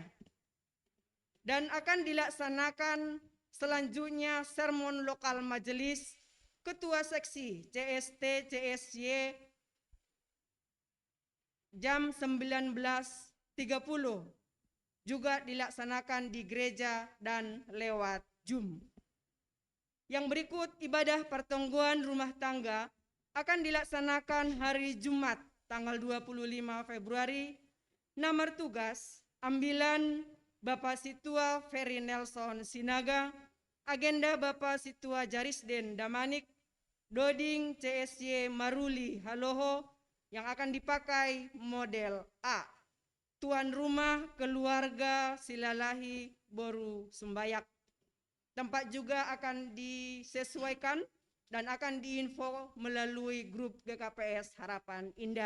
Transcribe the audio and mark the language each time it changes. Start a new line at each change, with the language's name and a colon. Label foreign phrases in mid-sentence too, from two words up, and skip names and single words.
Indonesian: Dan akan dilaksanakan selanjutnya sermon lokal majelis Ketua Seksi CST CSY jam 19.30 juga dilaksanakan di gereja dan lewat Zoom. Yang berikut ibadah pertangguhan rumah tangga akan dilaksanakan hari Jumat tanggal 25 Februari. Nomor tugas ambilan Bapak Situa Ferry Nelson Sinaga, agenda Bapak Situa Jarisden Damanik, Doding CSY Maruli Haloho yang akan dipakai model A. Tuan rumah keluarga Silalahi Boru Sumbayak. Tempat juga akan disesuaikan dan akan diinfo melalui grup GKPS Harapan Indah.